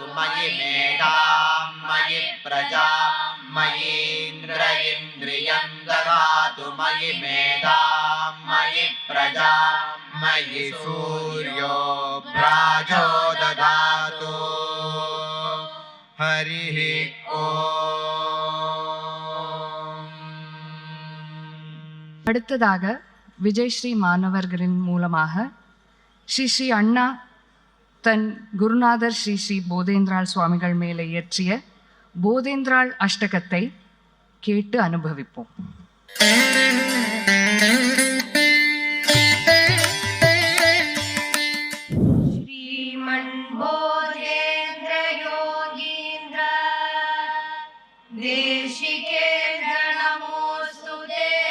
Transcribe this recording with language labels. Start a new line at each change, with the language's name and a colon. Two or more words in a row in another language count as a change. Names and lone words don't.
Sanskrit: मयि मेधां मयि प्रजां मयीन्द्र इन्द्रियं दधातु. मयि मेधां मयि प्रजां मयि सूर्यो भ्राजो दधातु. हरिः ओम्.
Tamil: அடுத்ததாக விஜயஸ்ரீ மாணவர்களின் மூலமாக ஸ்ரீ ஸ்ரீ அண்ணா தன் குருநாதர் ஸ்ரீ ஸ்ரீ போதேந்திராள் சுவாமிகள் மேலே இயற்றிய போதேந்திராள் அஷ்டகத்தை கேட்டு அனுபவிப்போம்.
Sanskrit: श्रीमन् बोधेन्द्र योगीन्द्र देशिकेन्द्र नमोस्तुते.